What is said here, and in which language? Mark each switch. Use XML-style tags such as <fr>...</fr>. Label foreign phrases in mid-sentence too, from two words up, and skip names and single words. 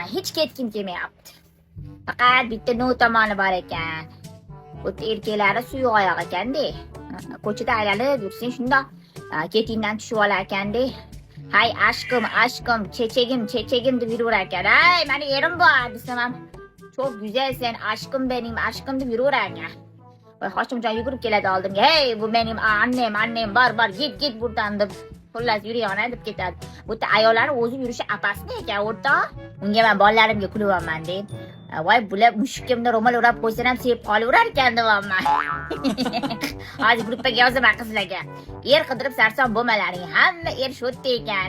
<uz>Hech ketgim kelmayapti. Faqat bitta no tomoni bor ekan. Bu erkaklari suyuq oyoq ekanda. Ko'chada aylanib yursang shundoq ketingdan tushib olar ekanda.</uz> <tr>Hay aşkım, çeçegim</tr> <uz>deb yuraver ekan. Hay, meni erim bor desam ham,</uz> <tr>çok güzelsen aşkım benim, aşkım</tr> <uz>deb yuraver ekan. Voy, Hoshimjon yugurib keladi oldimga. Hey, bu mening annem, bar,</uz> <tr>git buradan</tr> <uz>deb. Xullas, yurayona deb ketadi. Bu yerda ayollarning o'zi yurishi apasmi ekan, o'rtoq? Unga men bolalarimga kulyapman deb. Voy, bular mushukimni ro'mol o'rab qo'ysa ham sevib qolaverar ekan deyapman. Hozir gruppaga yozaman qizlarga. Er qidirib sarson bo'lmalaring, hamma er shodda ekan.</uz>